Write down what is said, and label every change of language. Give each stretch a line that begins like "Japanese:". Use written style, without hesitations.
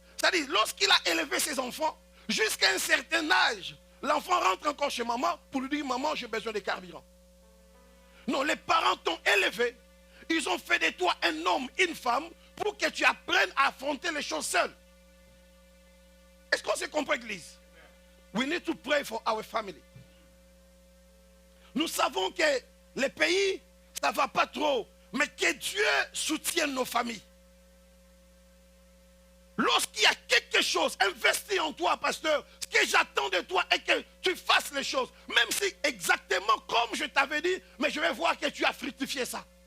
French: C'est-à-dire, lorsqu'il a élevé ses enfants, jusqu'à un certain âge, l'enfant rentre encore chez maman pour lui dire, maman, j'ai besoin de carburant. Non, les parents t'ont élevé. Ils ont fait de toi un homme, une femme, pour que tu apprennes à affronter les choses seul. Est-ce qu'on se comprend, Église?
English: We need to pray for our family.
French: Nous savons que les pays, ça ne va pas trop, mais que Dieu soutienne nos familles. Lorsqu'il y a quelque chose investi en toi, pasteur, ce que j'attends de toi est que tu fasses les choses. Même si exactement comme je t'avais dit, mais je vais voir que tu as fructifié ça.